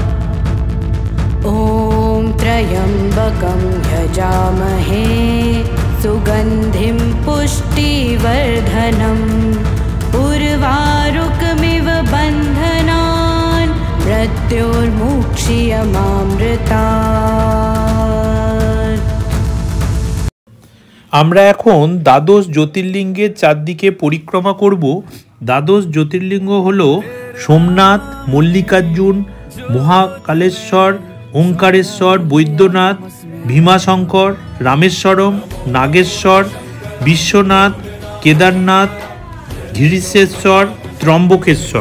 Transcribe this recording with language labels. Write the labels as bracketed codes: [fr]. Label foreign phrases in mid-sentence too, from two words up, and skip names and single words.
[sa] ओम त्र्यंबकं यजामहे सुगंधिं पुष्टिवर्धनम्, उर्वारुकमिव बन्धनान् मृत्योर्मुक्षीयमामृतात्। [bn] আমরা এখন দ্বাদশ জ্যোতির্লিঙ্গের চারদিকে পরিক্রমা করব। দ্বাদশ জ্যোতির্লিঙ্গ হল সোমনাথ, মল্লিকার্জুন, মহাকালেশ্বর, ওঙ্কারেশ্বর, বৈদ্যনাথ, ভীমাশঙ্কর, রামেশ্বরম, নাগেশ্বর, বিশ্বনাথ, কেদারনাথ, ঘৃষেশ্বর, ত্রম্বকেশ্বর।